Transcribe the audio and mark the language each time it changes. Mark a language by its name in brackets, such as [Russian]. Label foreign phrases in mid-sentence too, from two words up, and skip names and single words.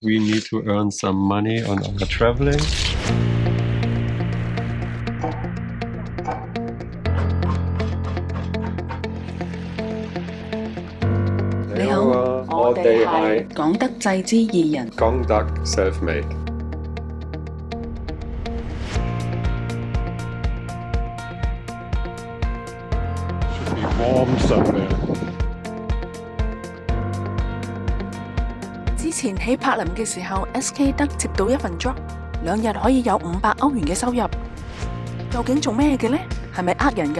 [English] we need to earn some money on our traveling. [Cantonese] 你好，我哋係港德製之二人 [English] konGTak selfmade。Should be warm somewhere。 [Cantonese] 之前喺柏林嘅時候 ，SK 得接到一份 job， 2日可以有500歐元嘅收入。究竟做咩嘅呢？係咪呃人㗎？